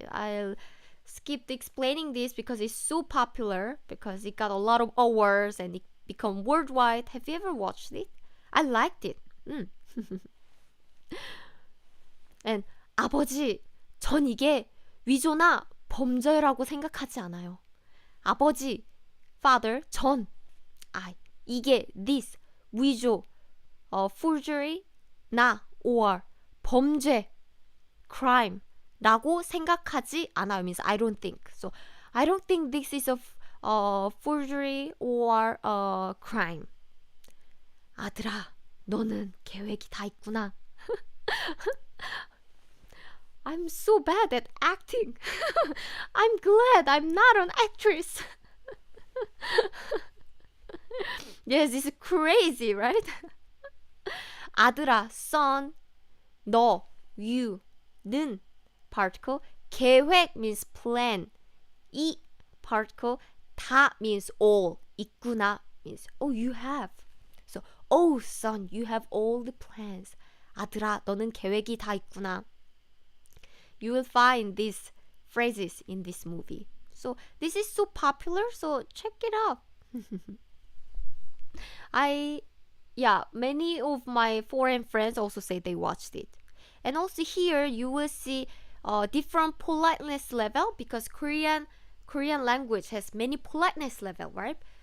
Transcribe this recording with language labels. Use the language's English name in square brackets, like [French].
[English] I'll skip explaining this because it's so popular, because it got a lot of awards and it become worldwide. Have you ever watched it? I liked it. [Korean] And 아버지, 전 이게 위조나 범죄라고 생각하지 않아요. 아버지, [English] father, [Korean] 전, 이게 [English] this, [Korean] 위조, [English] forgery, [Korean] 나, [English] or [Korean] 범죄, [English] crime [Korean] 라고 생각하지 않아요. [English] Means I don't think. So I don't think this is a forgery or a crime. [Korean] 아들아, 너는 계획이 다 있구나. [English] I'm so bad at acting. I'm glad I'm not an actress. Yes, it's crazy, right? [Korean] 아들아, [English] son, [Korean] 너, [English] you, [Korean] 는 [English] particle, [Korean] 계획 [English] means plan, 이 particle, 다 means all, [Korean] 있구나 [English] means oh you have. So oh son, you have all the plans. [Korean] 아들아, 너는 계획이 다 있구나. [English] You will find these phrases in this movie. So this is so popular, so check it out. Many of my foreign friends also say they watched it. And also here you will see different politeness level, because Korean language has many politeness level, right?